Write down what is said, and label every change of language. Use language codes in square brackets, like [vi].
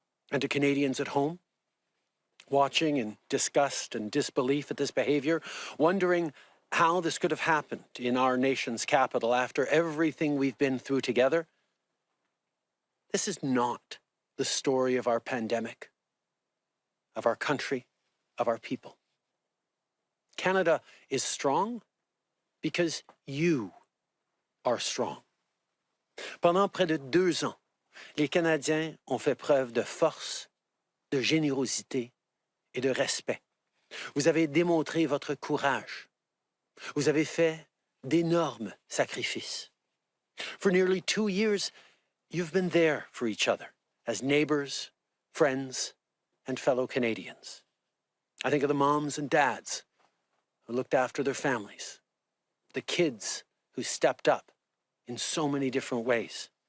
[en] And to Canadians at home, watching in disgust and disbelief at this behavior, wondering how this could have happened in our nation's capital after everything we've been through together, this is not the story of our pandemic, of our country, of our people. Canada is strong because you are strong. [fr] Pendant près de 2 ans, les Canadiens ont fait preuve de force, de générosité et de respect. Vous avez démontré votre courage. Vous avez fait d'énormes sacrifices. [en] For nearly 2 years, you've been there for each other as neighbors, friends, and fellow Canadians. I think of the moms and dads who looked after their families, the kids who stepped up in so many different ways,